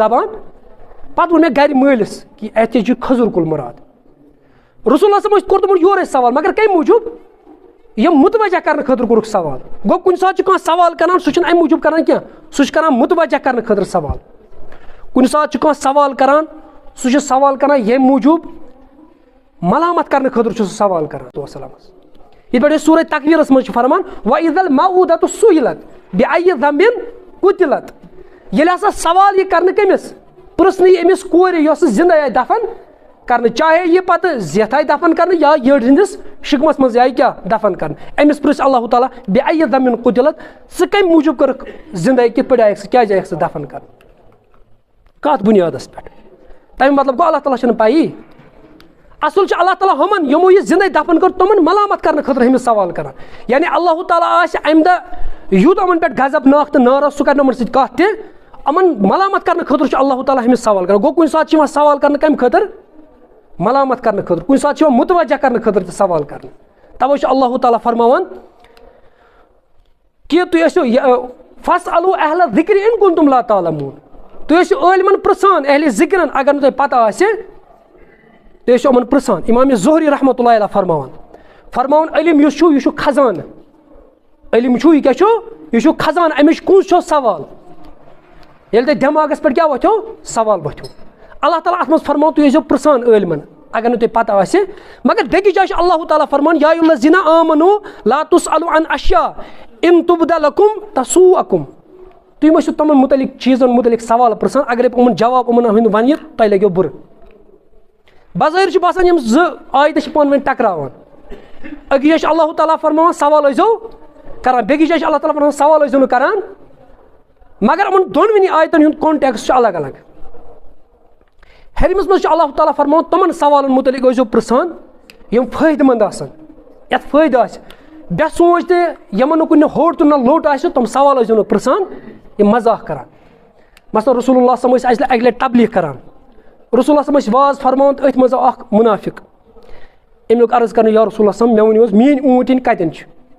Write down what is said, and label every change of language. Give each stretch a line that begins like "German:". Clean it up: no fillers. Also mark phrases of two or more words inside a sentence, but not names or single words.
Kashmiri: زبان پتہٕ ووٚن مےٚ گرِ مٲلِس کہِ اَتہِ چھُ کھٔزٕر کُل مُراد رسول اللہ صٲبن کوٚر تِمن یورے سوال مگر کمہِ موٗجوٗب یِم مُتوجہ کرنہٕ خٲطرٕ کوٚرُکھ سوال گوٚو کُنہِ ساتہٕ چھُ کانٛہہ سوال کران سُہ چھُنہٕ اَمہِ موٗجوٗب کران کینٛہہ سُہ چھُ کران مُتوجہ کرنہٕ خٲطرٕ سوال کُنہِ ساتہٕ چھُ کانٛہہ سوال کران سُہ چھُ سوال کران ییٚمہِ موٗجوٗب ملامت کرنہٕ خٲطرٕ چھُ سُہ سوال کران وسلامس یِتھ پٲٹھۍ سورہ تکویرس منٛز چھُ فرمان
Arabic: وَإِذَا الْمَوْءُودَةُ سُئِلَتْ بِأَيِّ ذَنبٍ قُتِلَتْ
Kashmiri: ییٚلہِ ہسا سوال یہِ کرنہٕ کٔمِس پرژھنہٕ یہِ أمِس کورِ یۄس زِندٕ آیہِ دفن کرنہٕ چاہے یہِ پتہٕ زیٹھ آیہِ دفن کرنہٕ یا یٔڈ ہٕنٛدِس شِکمس منٛز آیہِ کیٛاہ دفن کرنہٕ أمِس پرژھِ اللہ تعالیٰ
Arabic: بِأَيِّ ذَنبٍ قُتِلَتْ
Kashmiri: ژٕ کمہِ موٗجوٗب کٔرٕکھ زِندٕ کِتھ پٲٹھۍ آیَکھ ژٕ کیٛازِ آیَکھ ژٕ دفن کرنہٕ کتھ بُنیادس پٮ۪ٹھ تَمیُک مطلب گوٚو اللہ تعالیٰ چھُنہٕ پَیی اصل چھُ اللہ تعالیٰ ہُمن یِمو یہِ زِندے دفن کٔر تِمن ملامت کرنہٕ خٲطرٕ أمِس سوال کران یعنی اللہ تعالیٰ آسہِ اَمہِ دۄہ یوٗت یِمن پٮ۪ٹھ غضب ناک تہٕ ناراض سُہ کرِ نہٕ یِمن سۭتۍ کتھ تہِ یِمن ملامت کرنہٕ خٲطرٕ چھُ اللہ تعالیٰ أمِس سوال کران گوٚو کُنہِ ساتہٕ چھُ یِوان سوال کرنہٕ کمہِ خٲطرٕ ملامت کرنہٕ خٲطرٕ کُنہِ ساتہٕ چھُ یِوان مُتوجہ کرنہٕ خٲطرٕ تہِ سوال کرنہٕ تَوے چھُ اللہ تعالیٰ فرماوان کہِ تُہۍ ٲسِو
Arabic: فَاسْأَلُوا أَہْلَ الذِّكْرِ إِن كُنتُم لَا تَعْلَمُونَ
Kashmiri: تُہۍ ٲسِو عٲلمن پرژھان اہلِ ذِکرن اگر نہٕ تۄہہِ پتہ آسہِ تُہۍ ٲسِو یِمن پرژھان امام ظہری
Arabic: رحمتہ اللہ علیہ
Kashmiri: فرماوان علم یُس چھُ یہِ چھُ خزانہٕ علم چھُ یہِ کیٛاہ چھُ یہِ چھُ خزانہٕ اَمِچ کُنٛز چھو سوال ییٚلہِ تۄہہِ دٮ۪ماغس پٮ۪ٹھ کیٛاہ وۄتھیو سوال وۄتھیو اللہ تعالیٰ اَتھ منٛز فرماوان تُہۍ ٲسۍزیو پرژھان عٲلمن اگر نہٕ تۄہہِ پتہ آسہِ مگر بیٚکِس جایہِ چھُ اللہ تعالیٰ فرمان
Arabic: یا الذیٖنَ آمَنوٗ لا تُسْأَلُوا عن أشیاء إن تُبْدَ لَكُم تَسُؤْکُم
Kashmiri: تُہۍ مہ ٲسِو تِمن مُتعلِق چیٖزن مُتعلِق سوال پرژھان اگرے یِمن جواب یِمن ہُنٛد ونہِ تۄہہِ لگیو بُرٕ بظٲہِر چھُ باسان یِم زٕ آیتہٕ چھِ پانہٕ ؤنۍ ٹکراوان أکِس جایہِ چھُ اللہ تعالیٰ فرماوان سوال ٲسۍزیو کران بیٚکِس جایہِ چھُ اللہ تعالیٰ فرماوان سوال ٲسۍزیو نہٕ کران مگر یِمن دۄنوٕنی آیتن ہُنٛد کانٹیکٕس چھُ الگ الگ ہیٚرمِس منٛز چھُ اللہ تعالیٰ فرماوان تِمن سوالن مُتعلِق ٲسۍزیو پرژھان یِم فٲیدٕ منٛد آسن یتھ فٲیدٕ آسہِ بے سونٛچ تہِ یِمن نہٕ کُنہِ ہوٚٹ تہٕ نہ لوٚٹ آسہِ تِم سوال ٲسۍزیو نہٕ پرژھان یِم مزاق کران مثلاً رسول اللہ
Arabic: صلی اللہ
Kashmiri: ٲسۍ اکہِ لٹہِ تبلیٖغ کران رسول اللہ صلی ٲسۍ واز فرماوان تہٕ أتھۍ منٛز آو اکھ مُنافِق أمۍ لوٚگ عرض کرنہٕ
Arabic: یا رسول اللہ صلی
Kashmiri: مےٚ ؤنِو حظ میٲنۍ اوٗنٛٹِنۍ کتٮ۪ن چھِ